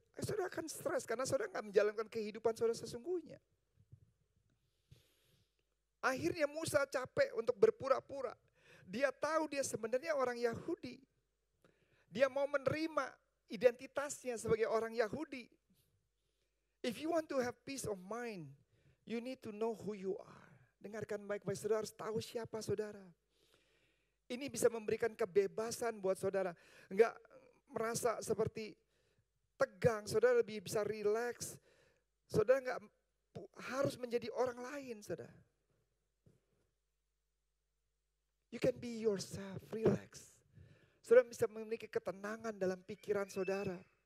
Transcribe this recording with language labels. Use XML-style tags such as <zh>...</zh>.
<id>Saudara akan stres karena saudara gak menjalankan kehidupan saudara sesungguhnya. Akhirnya Musa capek untuk berpura-pura. Dia tahu dia sebenarnya orang Yahudi. Dia mau menerima identitasnya sebagai orang Yahudi.</id> <en>If you want to have peace of mind, you need to know who you are.</en> <id>Dengarkan baik-baik, saudara harus tahu siapa saudara. Ini bisa memberikan kebebasan buat saudara. Enggak merasa seperti tegang, saudara lebih bisa rileks. Saudara enggak harus menjadi orang lain, saudara.</id> <en>You can be yourself, relax.</en> <id>Saudara bisa memiliki ketenangan dalam pikiran saudara.</id>